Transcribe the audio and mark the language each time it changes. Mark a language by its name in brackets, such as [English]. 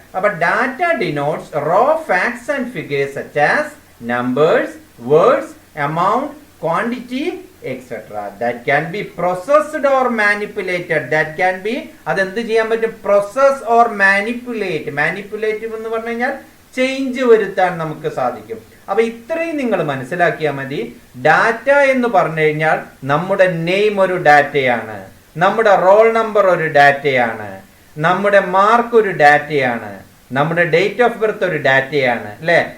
[English] അപ്പൊ data denotes raw facts and figures such as numbers, words, amount, quantity, etc. That can be processed or manipulated. That can be, [Malayalam] അതെന്ത് ചെയ്യാൻ പറ്റും? Process or manipulate എന്ന് പറഞ്ഞു കഴിഞ്ഞാൽ change വരുത്താൻ നമുക്ക് സാധിക്കും. അപ്പൊ ഇത്രയും നിങ്ങൾ മനസ്സിലാക്കിയാൽ മതി. ഡാറ്റ എന്ന് പറഞ്ഞു കഴിഞ്ഞാൽ നമ്മുടെ നെയിം ഒരു ഡാറ്റയാണ്, നമ്മുടെ റോൾ നമ്പർ ഒരു ഡാറ്റയാണ്, നമ്മുടെ മാർക്ക് ഒരു ഡാറ്റയാണ്, നമ്മുടെ ഡേറ്റ് ഓഫ് ബർത്ത് ഒരു ഡാറ്റയാണ് അല്ലെ.